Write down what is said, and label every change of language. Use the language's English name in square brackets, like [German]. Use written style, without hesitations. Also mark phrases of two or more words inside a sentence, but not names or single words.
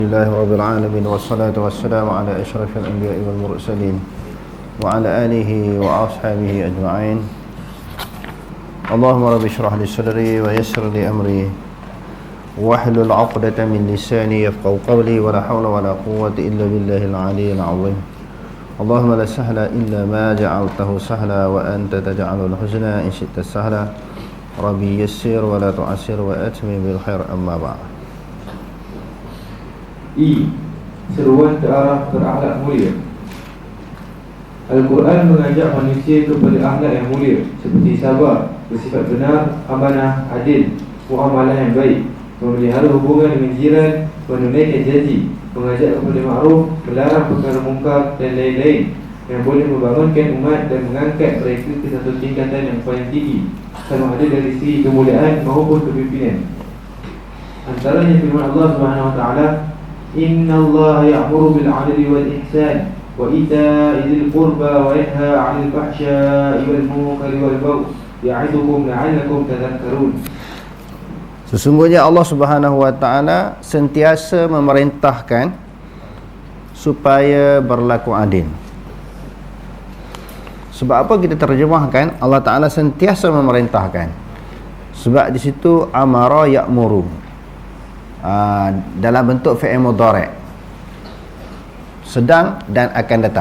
[Arabic] الحمد لله رب العالمين والصلاة والسلام على أشرف الأنبياء والمرسلين وعلى آله وأصحابه أجمعين. اللهم رب اشرح لي صدري ويسر لي أمري واحلل عقدة من لساني يفقهوا قولي ولا حول ولا قوة إلا بالله العلي العظيم. اللهم لا سهل إلا ما جعلته سهلا وأنت تجعل الحزن إن شئت سهلا. رب يسر ولا تعسر وأتمم بالخير أما بعد. [Malay] Seruan ke arah berakhlak mulia. Al-Quran mengajak manusia kepada akhlak yang mulia, seperti sabar, bersifat benar, amanah, adil, muamalah yang baik, memelihara hubungan dengan jiran, menunaikan janji, mengajak kepada makruf, melarang perkara mungkar dan lain-lain yang boleh membangunkan umat dan mengangkat mereka ke satu tingkatan yang paling tinggi, sama ada dari segi kemuliaan maupun kepimpinan. Antaranya firman Allah [Arabic] سبحانه وتعالى, إن الله يأمر بالعدل والإحسان وإيتاء ذي القربى وينهى عن الفحشاء والمنكر والبغي يعظكم لعلكم تذكرون. [Malay] Sesungguhnya Allah [Arabic] سبحانه وتعالى [Malay] sentiasa memerintahkan supaya berlaku adil. Sebab apa kita terjemahkan Allah taala sentiasa memerintahkan? Sebab di situ [Arabic] أمر يأمر, [Malay] dalam bentuk [Arabic] فعل مضارع', [Malay] sedang dan akan datang.